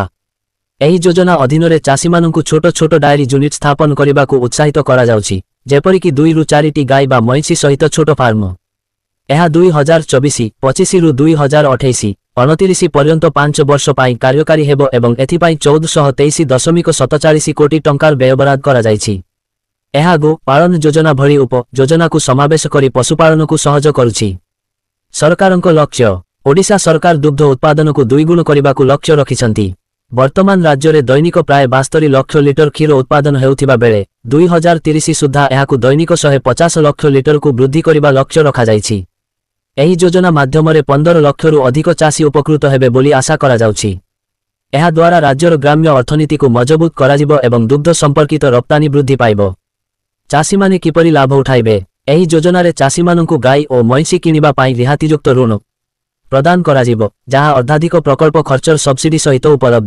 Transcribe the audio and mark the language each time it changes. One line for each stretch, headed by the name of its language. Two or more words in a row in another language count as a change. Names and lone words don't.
Odia: ଏହି ଯୋଜନା ଅଧୀନ ରେ ଚାଷୀ ମାନଙ୍କୁ ଛୋଟ ଛୋଟ ଡାଏରୀ ୟୁନିଟ ସ୍ଥାପନ କରିବାକୁ ଉତ୍ସାହିତ କରା ଯାଉଛି, ଯେପରି କି 2 ରୁ 4ଟି ଗାଈ ବା ମଇଁଷି ସହିତ ଛୋଟ ଫାର୍ମ। ଏହା 2024-25 ରୁ 2028-29 ପର୍ଯ୍ୟନ୍ତ 5 ବର୍ଷ ପାଇଁ କାର୍ଯ୍ୟକାରୀ ହେବ ଏବଂ ଏଥିପାଇଁ 1423.47 କୋଟି ଟଙ୍କାର ବ୍ୟୟବରାଦ କରା ଯାଇଛି। ଏହା ଗୋ ପାଳନ ଯୋଜନା ଭଳି ଉପ ଯୋଜନା କୁ ସମାବେଶ କରି ପଶୁପାଳନ କୁ ସହଜ କରୁଛି। ସରକାରଙ୍କ ଲକ୍ଷ୍ୟ ଓଡ଼ିଶା ସରକାର ଦୁଗ୍ଧ ଉତ୍ପାଦନ କୁ 2 ଗୁଣ କରିବାକୁ ଲକ୍ଷ୍ୟ ରଖିଛନ୍ତି। ବର୍ତ୍ତମାନ ରାଜ୍ୟ ରେ ଦୈନିକ ପ୍ରାୟ 72 ଲକ୍ଷ ଲିଟର କ୍ଷୀର ଉତ୍ପାଦନ ହେଉଥିବା ବେଳେ 2030 ସୁଦ୍ଧା ଏହାକୁ ଦୈନିକ 150 ଲକ୍ଷ ଲିଟର କୁ ବୃଦ୍ଧି କରିବା ଲକ୍ଷ୍ୟ ରଖା ଯାଇଛି। ଏହି ଯୋଜନା ମାଧ୍ୟମ ରେ 15 ଲକ୍ଷ ରୁ ଅଧିକ ଚାଷୀ ଉପକୃତ ହେବେ ବୋଲି ଆଶା କରା ଯାଉଛି। ଏହା ଦ୍ୱାରା ରାଜ୍ୟର ଗ୍ରାମ୍ୟ ଅର୍ଥନୀତି କୁ ମଜବୁତ କରାଯିବ ଏବଂ ଦୁଗ୍ଧ ସମ୍ପର୍କିତ ରପ୍ତାନୀ ବୃଦ୍ଧି ପାଇବ। ଚାଷୀ ମାନେ କିପରି ଲାଭ ଉଠାଇବେ? ଏହି ଯୋଜନା ରେ ଚାଷୀ ମାନଙ୍କୁ ଗାଈ ଆଉ ମଇଁଷି କିଣିବା ପାଇଁ ରିହାତିଯୁକ୍ତ ଋଣ ପ୍ରଦାନ କରାଯିବ, ଯେଉଁଠି ଅର୍ଦ୍ଧାଧିକ ପ୍ରକଳ୍ପ ଖର୍ଚ୍ଚର ସବସିଡି ସହିତ ଉପଲବ୍ଧ।